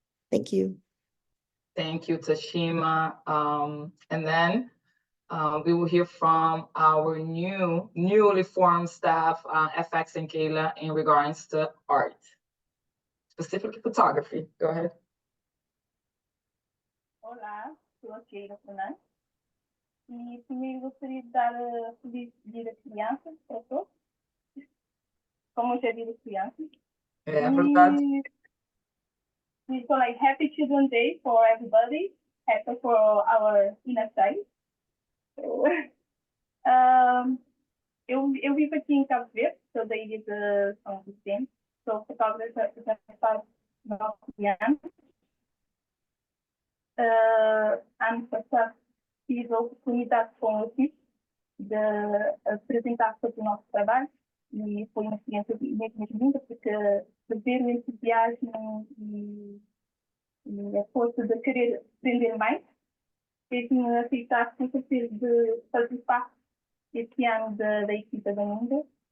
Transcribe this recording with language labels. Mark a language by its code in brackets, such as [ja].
[en] Thank you. Thank you, Tashima. And then we will hear from our newly formed staff, FX and Kayla, in regards to art, specifically photography. Go ahead. [pt] Olá, sou a Keila Fernandes e primeiro gostaria de dar feliz dia das crianças para todos, como hoje é dia das crianças. É verdade. [en] So like happy Children's Day for everybody, happy for our inner child. [pt] So, eu vivo aqui em Cabo Verde, sou da ilha de São Vicente, sou fotógrafa já faz 9 anos. Ano passado tive a oportunidade com o CIP de apresentar todo o nosso trabalho e foi uma experiência mesmo linda, porque ver o entusiasmo e a força de querer aprender mais fez-me aceitar com certeza de fazer parte este ano da equipa da Aminga.